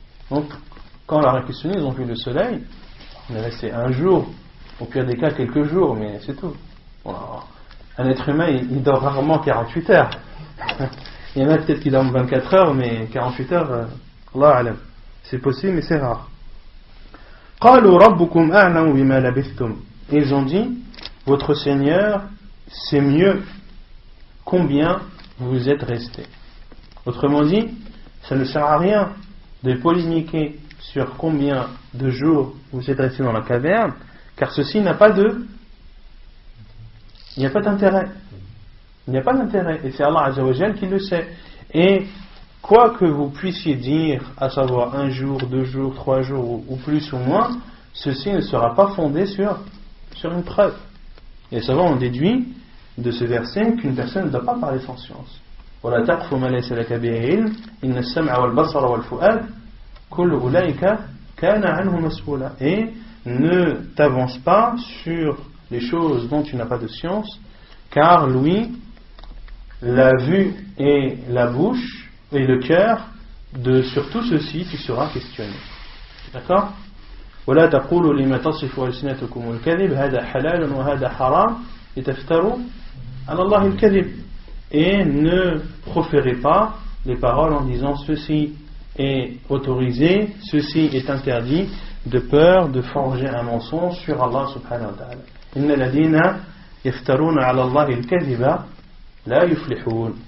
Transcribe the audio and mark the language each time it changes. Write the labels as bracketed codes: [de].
[fr] Donc, quand on leur a questionné, ils ont vu le soleil. Il est resté un jour, au pire des cas quelques jours, mais c'est tout. Bon, un être humain, il dort rarement 48 heures. Il y en a peut-être qui dorment 24 heures, mais 48 heures, Allah alam. C'est possible, mais c'est rare. [ar] قالوا ربكم أعلم بما لبثتم. [fr] Ils ont dit, votre Seigneur, c'est mieux combien vous êtes restés. Autrement dit, ça ne sert à rien de polémiquer sur combien de jours vous êtes restés dans la caverne, car ceci n'a pas il n'y a pas d'intérêt. Il n'y a pas d'intérêt, et c'est Allah Azza wa Jal qui le sait. Et quoi que vous puissiez dire, à savoir un jour, 2 jours, 3 jours ou plus ou moins, ceci ne sera pas fondé sur une preuve. Et les savants ont déduit de ce verset qu'une personne ne doit pas parler sans science. [ar] ولا تقف ما ليس لك به علم إن السمع والبصر والفؤاد كل أولئك كان عنه مسؤولا. [fr] Et ne t'avance pas sur les choses dont tu n'as pas de science, car lui, la vue et la bouche et le cœur, sur tout ceci tu seras questionné. D'accord? [ar] ولا تقولوا لما تصف ألسنتكم الكذب هذا حلال وهذا حرام لتفتروا على الله الكذب. [fr] Et ne proférez pas les paroles en disant ceci est autorisé, ceci est interdit, de peur de forger un mensonge sur Allah subhanahu wa ta'ala. [ar] Inna ladina yaftaruna ala Allah al-kadhiba la yuflihun.